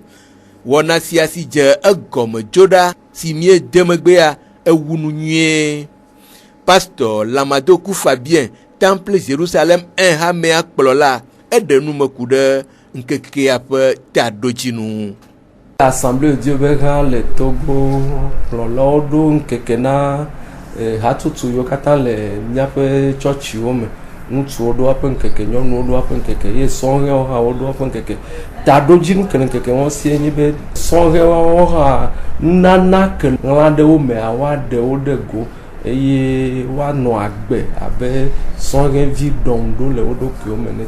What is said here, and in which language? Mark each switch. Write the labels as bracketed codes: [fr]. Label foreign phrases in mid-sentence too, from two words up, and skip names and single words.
[ee] Wɔna sia si dze egɔme dzo ɖa si míede megbea ewu nu nyuie. Pasteur Lamadoku Fabien Temple Jérusalem 1 hamea kplɔla eɖe numeku ɖe nkekea ƒe taɖodzinu. L'Assemblée de Dieu bega le Togo kplɔlawo ɖo nkeke na hatsotso yiwo katã le míaƒe tsɔtsiwo me. Ŋutsuwo ɖo woƒe nkeke, nyɔnuwo ɖo woƒe nkeke, ye sɔhɛwo hã woɖo woƒe nkeke. Taɖodzinu ke le nkeke wɔn sie nye be sɔhɛwo hã nunana ke ɣla ɖe wo mea woaɖe wo ɖe go eye woanɔ agbe abe sɔhɛvi ɖɔŋɖo le wo ɖokuiwo me ne.